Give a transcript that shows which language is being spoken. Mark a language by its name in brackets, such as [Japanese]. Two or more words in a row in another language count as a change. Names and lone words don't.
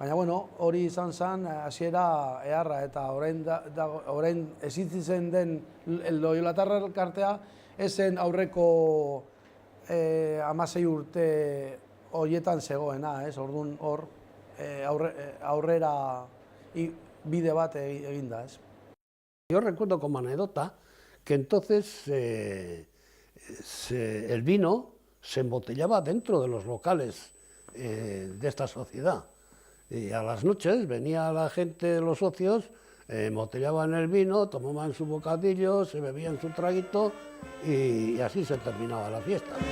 [Basque] Baina, bueno, hori izan zen hasiera eharra, eta orain existitzen den Loiolatar elkartea ezen aurreko 16 urte horietan zegoena, ez? Orduan hor aurrera bide bat eginda, ez? [Spanish] Yo recuerdo como anécdota que entonces el vino se embotellaba dentro de los locales de esta sociedad. Y a las noches venía la gente, los socios, embotellaban el vino, tomaban su bocadillo, se bebían su traguito y así se terminaba la fiesta.